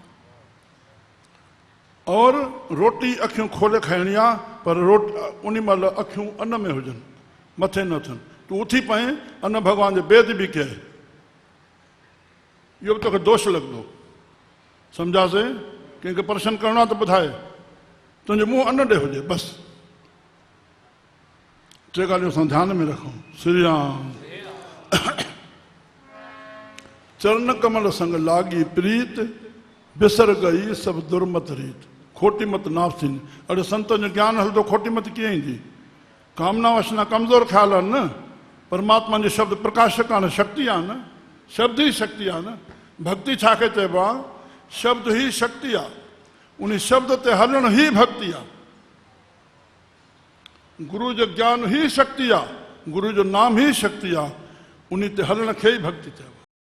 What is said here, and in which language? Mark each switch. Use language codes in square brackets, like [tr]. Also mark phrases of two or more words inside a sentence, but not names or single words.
[sd] और रोटी अखियूं खोले खाइणी आहे, पर उन महिल अखियूं अन्न में हुजनि, मथे न थियनि। तूं उथी पए, अन्न भॻवान जे बेद बि कए, इहो बि तोखे दोष लॻंदो। सम्झासीं? कंहिंखे परेशान करिणो आहे त ॿुधाए, तुंहिंजो मुंहुं अन्न ॾे हुजे, बसि। टे ॻाल्हियूं असां ध्यान में रखूं। श्री राम। [pa] ਚਰਣ ਕਮਲ ਸੰਗ ਲਾਗੀ ਪ੍ਰੀਤ, ਬਿਸਰ ਗਈ ਸਭੁ ਦੁਰਮਤ ਰੀਤ। [sd] खोटी मत नाफ़ थींदी। अड़े संतनि जो ज्ञान हलंदो, खोटी मत कीअं ईंदी? कामना वासना कमज़ोर ख़्याल आहिनि न। परमात्मा जो शब्द प्रकाशक आहे न, शक्ति आहे न। शब्द ई शक्ति आहे न। भक्ति छा खे चइबो आहे? शब्द ही शक्ति आहे। उन शब्द ते हलण ही भक्ति आहे। गुरु जो ज्ञान ही शक्ति आहे, गुरु जो नाम ही शक्ति आहे। उन ते हलण खे ई भक्ति चइबो आहे।